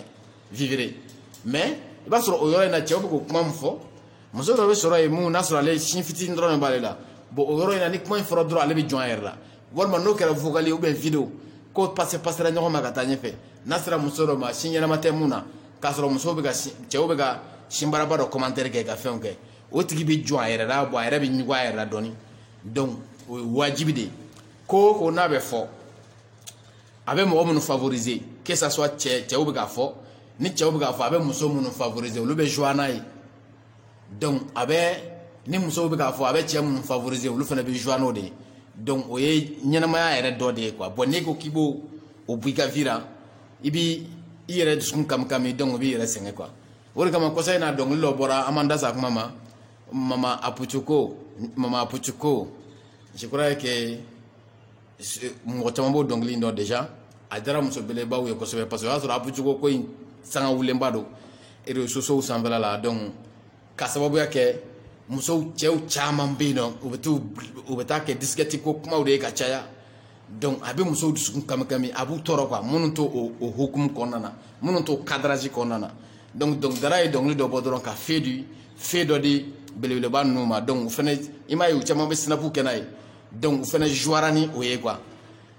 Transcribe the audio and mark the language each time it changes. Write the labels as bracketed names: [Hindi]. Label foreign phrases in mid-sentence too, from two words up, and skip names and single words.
[Bambara] vivre mais i b'a sɔrɔ o yɔrɔ in na cɛw bɛ k'o kuma min fɔ muso dɔ bɛ sɔrɔ yen mun n'a sɔrɔ ale sin fitinin dɔrɔn de b'ale la bon o yɔrɔ in na ni kuma in fɔra dɔrɔn ale bɛ jɔn a yɛrɛ la walima n'o kɛra [French] vocal ou bien vidéo [Bambara] ko passera ɲɔgɔn ma ka taa ɲɛfɛ n'a sera muso dɔ ma sin ɲɛnama tɛ mun na k'a sɔrɔ cɛw bɛ ka sin baraba dɔ commentaire kɛ ka fɛnw kɛ o tigi bɛ jɔn a yɛrɛ la bon a yɛrɛ bɛ ɲugun a yɛrɛ la dɔɔni donc o ye wajibi de ye ko o ko n'a bɛ fɔ a bɛ mɔgɔ minnu [French] favoriser que ça soit [Bambara] cɛw bɛ k'a fɔ ni cɛw bɛ k'a fɔ a bɛ muso minnu favoriser olu bɛ joie n'a ye donc a bɛ ni musow bɛ k'a fɔ a bɛ cɛ minnu favoriser olu fana bɛ joie n'o de ye donc o ye ɲɛnamaya yɛrɛ dɔ de ye [French] quoi bon [Bambara] n'i ko k'i b'o o bɔ i ka vie la i b'i yɛrɛ dusukun kami donc o b'i yɛrɛ sɛgɛn quoi o de kama kɔsa in na dɔnkili dɔ bɔra an m'an da sa kuma ma mama apuchuko [French] je crois que [Bambara] mɔgɔ caman b'o dɔnkili in dɔn déjà a diyara muso belebaw ye kosɛbɛ [French] parce que [Bambara] o y'a sɔrɔ apuchuko ko in sanga wulenba don [French] réseaux sociaux [Bambara] sanfɛla la donc ka sababuya kɛ musow cɛw caman bɛ yen nɔ u bɛ taa kɛ disquette ko kumaw de ye ka caya donc a bɛ musow dusukun kami a b'u tɔɔrɔ quoi minnu to o hukumu kɔnɔna na minnu to cadrage kɔnɔna na donc dɔnkilidala ye dɔnkili dɔ bɔ dɔrɔn ka fe dɔ di belebeleba ninnu ma donc o fana i m'a ye u caman bɛ sinapu kɛ n'a ye donc o fana jouera ni o ye quoi